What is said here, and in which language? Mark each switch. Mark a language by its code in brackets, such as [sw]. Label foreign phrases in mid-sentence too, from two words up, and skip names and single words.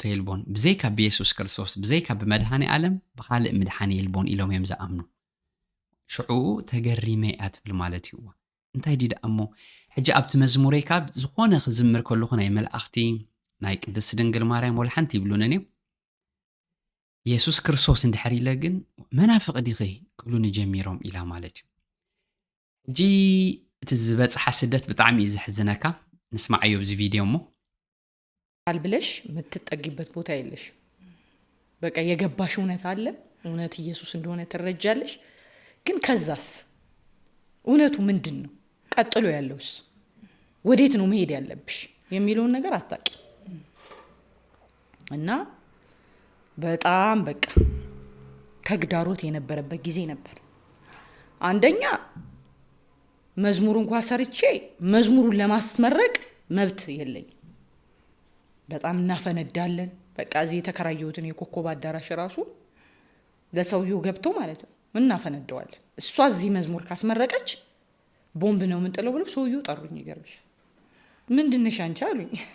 [ti] የልቦን ብዘይካ ብየሱስ ክርስቶስ ብዘይካ ብመድሃኒ ዓለም ብካልእ ምድሓን የልቦን ኢሎም እዮም ዝኣምኑ። ሽዑኡ ተገሪመ እያ ትብል ማለት እዩ። እንታይ ዲዳ እሞ ሕጂ ኣብቲ መዝሙረይ ካብ ዝኾነ ክዝምር ከለኹ ናይ መላእኽቲ ናይ ቅድስት ድንግል ማርያም ወልሓንቲ ይብሉን እኔ ኢየሱስ ክርስቶስ እንድሕር ኢለ ግን መናፍቕ ዲኺ ክብሉን ጀሚሮም ኢላ ማለት እዩ ሕጂ እቲ ዝበፅሓ ስደት ብጣዕሚ እዩ ዘሕዝነካ ንስማዓዮ ብዚ ቪድዮ እሞ [am] አልብለሽ የምትጠጊበት ቦታ የለሽ በቃ የገባሽ እውነት አለ እውነት ኢየሱስ እንደሆነ ትረጃለሽ ግን ከዛስ እውነቱ ምንድነው ቀጥሎ ያለውስ ወዴት ነው መሄድ ያለብሽ የሚለውን ነገር አታቂ እና በጣም በቃ ተግዳሮት የነበረበት ጊዜ ነበር አንደኛ መዝሙር እንኳን ሰርቼ መዝሙሩን ለማስመረቅ መብት የለኝ በጣም እናፈነዳለን በቃ እዚህ የተከራየሁትን የኮኮብ አዳራሽ ራሱ ለሰውየው ገብቶ ማለት ነው እናፈነደዋለን እሷ እዚህ መዝሙር ካስመረቀች ቦምብ ነው ምን ጥለው ብሎ ሰውየው ጠሩኝ ይገርምሽ ምንድነሽ አንቺ አሉኝ